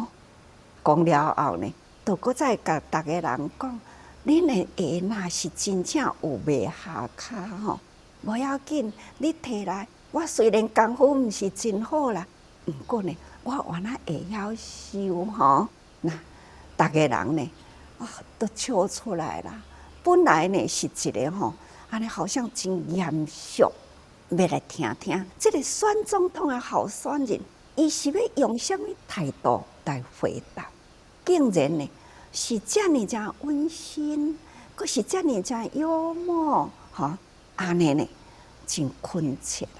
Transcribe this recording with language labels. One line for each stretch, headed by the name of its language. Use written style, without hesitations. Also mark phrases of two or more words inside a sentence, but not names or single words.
Min Nan Chinese: 讲了后呢，就搁再甲逐个人讲，恁的鞋若是真正有袂合脚吼，无要紧，你摕来。我虽然功夫毋是真好啦，毋过呢，我原来会晓修吼。那逐个人呢，都笑出来啦。本来呢是一个吼，安尼好像真严肃，要来听听这个选总统的候选人，伊是要用什么态度来回答？竟然呢是遮尔正温馨，佫是遮尔正幽默，吼，安尼呢真亲切啦。